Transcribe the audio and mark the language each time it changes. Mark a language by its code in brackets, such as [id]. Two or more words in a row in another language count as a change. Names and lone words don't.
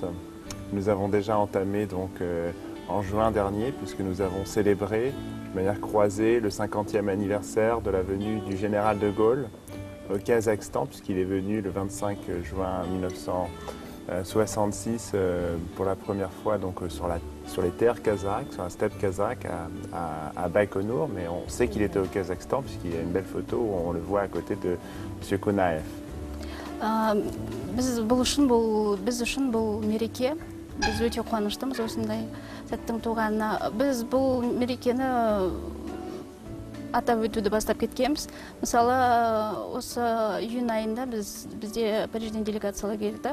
[fr] Nous avons déjà entamé donc en juin dernier, puisque nous avons célébré de manière croisée le 50e anniversaire de la venue du général de Gaulle au Kazakhstan, puisqu'il est venu le 25 juin 1966 pour la première fois donc, sur les terres kazakhs, sur la steppe kazakh à Baïkonour, mais on sait qu'il était au Kazakhstan puisqu'il y a une belle photo où on le voit à côté de M. Konaev. [kk] Біз үшін бұл мереке, біз өте қуаныштымыз осындай сәттің туғанына. Біз бұл мерекені атап өтуді бастап кеткенбіз. Мысалы, осы июнь айында бізде Парижден делегациялар келді.